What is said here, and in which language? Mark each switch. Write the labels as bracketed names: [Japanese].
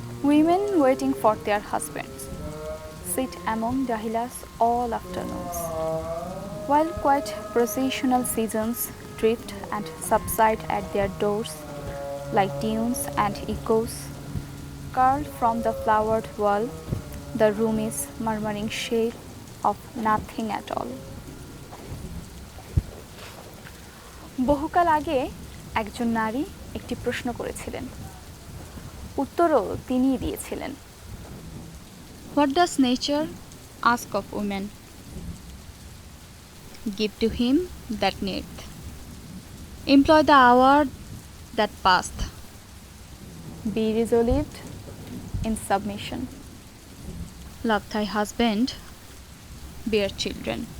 [English] Women waiting for their husbands sit among dahilas all afternoons, while quiet processional seasons drift and subside at their doors like tunes and echoes. Curled from the flowered wall, the room is murmuring shade of nothing at all. [Bangla] বহুকাল আগে একজন নারী একটি প্রশ্ন করেছিলেন, উত্তরও তিনিই দিয়েছিলেন। [English] What does nature ask of women? Give to him that needeth. Employ the hour that passed. Be resolute in submission. Love thy husband, bear children.